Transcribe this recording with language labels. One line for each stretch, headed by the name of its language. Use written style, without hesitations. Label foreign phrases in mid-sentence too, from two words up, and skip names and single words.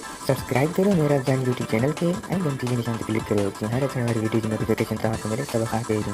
Sindhi: सब्सक्राइब करो मेरा जान यूट्यूब चैनल के ऐं घंटी के निशान ते क्लिक करो कि हर अचण वारी वीडियो जी नोटिफिकेशन तव्हांखे मिले सभ खां पहिरीं।